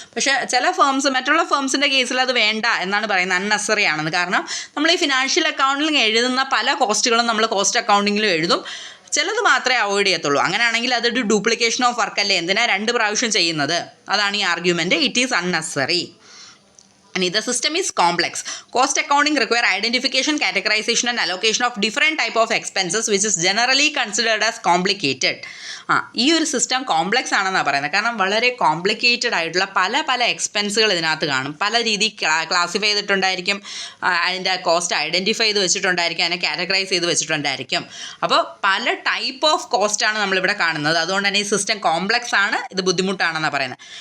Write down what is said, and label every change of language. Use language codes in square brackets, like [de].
[ml] പക്ഷേ ചില ഫേംസ്, മറ്റുള്ള ഫേംസിൻ്റെ കേസിൽ അത് വേണ്ട എന്നാണ് പറയുന്നത്, അൺനെസറി ആണെന്ന്. കാരണം നമ്മൾ ഈ ഫിനാൻഷ്യൽ അക്കൗണ്ടിൽ എഴുതുന്ന പല കോസ്റ്റുകളും നമ്മൾ കോസ്റ്റ് അക്കൗണ്ടിങ്ങിലും എഴുതും, ചിലത് മാത്രമേ അവോയ്ഡ് ചെയ്യത്തുള്ളൂ. അങ്ങനെയാണെങ്കിൽ അതൊരു [en] duplication of work [ml] അല്ലേ, എന്തിനാ 2 പ്രാവശ്യം ചെയ്യുന്നത്? അതാണ് ഈ argument. [en] It is unnecessary. And the system is complex. Cost accounting require identification, categorization and allocation of different type of expenses which is generally considered as complicated. [ml] ഈ ഒരു സിസ്റ്റം കോംപ്ലക്സ് ആണെന്നാണ് പറയുന്നത്. കാരണം വളരെ കോംപ്ലിക്കേറ്റഡ് ആയിട്ടുള്ള പല എക്സ്പെൻസുകൾ ഇതിനകത്ത് കാണും. പല രീതി ക്ലാസിഫൈ ചെയ്തിട്ടുണ്ടായിരിക്കും, അതിൻ്റെ കോസ്റ്റ് ഐഡൻറ്റിഫൈ ചെയ്ത് വെച്ചിട്ടുണ്ടായിരിക്കും, അതിനെ കാറ്റഗറൈസ് ചെയ്ത് വെച്ചിട്ടുണ്ടായിരിക്കും. അപ്പോൾ പല ടൈപ്പ് ഓഫ് കോസ്റ്റാണ് നമ്മളിവിടെ കാണുന്നത്. അതുകൊണ്ട് തന്നെ ഈ സിസ്റ്റം കോംപ്ലക്സ് ആണ്, ഇത് ബുദ്ധിമുട്ടാണെന്നാണ് പറയുന്നത്.